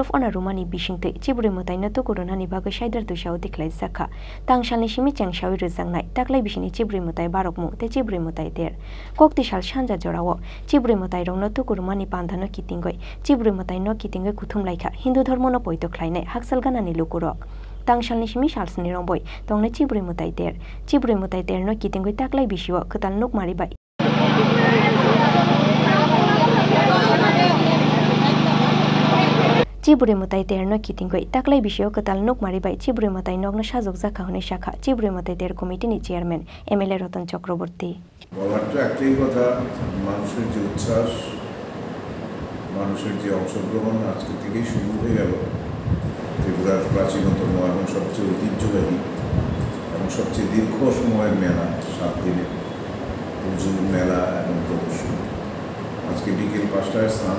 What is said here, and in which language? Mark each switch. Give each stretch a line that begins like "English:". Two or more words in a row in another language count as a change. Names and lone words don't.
Kok Borok: of honor rumani bisingtei chibri mutai na tukurunani bagai saidra tusiao diklai sakha tangsalni simi chengsawi rujangnai taklai bisini chibri mutai barokmu te chibri mutai ter koktisal sanjajarao chibri mutai rongno tukurumani pandhano kitingoi chibri mutai no kitingoi kuthumlaikha hindu dharmono poito khlainai haksal ganani lukurok Tangsalni simi salsni rongboi tongna chibri mutai ter no kitingoi taklai bisio ketal nuk maribai chibri mutai ter no kitingoi taklai bisio ketal nuk maribai chibri mutai nogno sajok jakha hone shakha chibri mutai ter committee ni chairman MLA Ratan Chakraborty
Bangla: বলার তো একটাই কথা মানুষের যে উচ্ছ্বাস মানুষের যে অংশগ্রহণ আজকে থেকেই শুরু হয়ে গেল ত্রিপুরার প্রাচীনতম এবং সবচেয়ে ঐতিহ্যবাহী এবং সবচেয়ে দীর্ঘ সময়ের মেলা 7 দিনের পুজো মেলা এবং প্রদর্শনী আজকে বিকেল 5টায় স্নান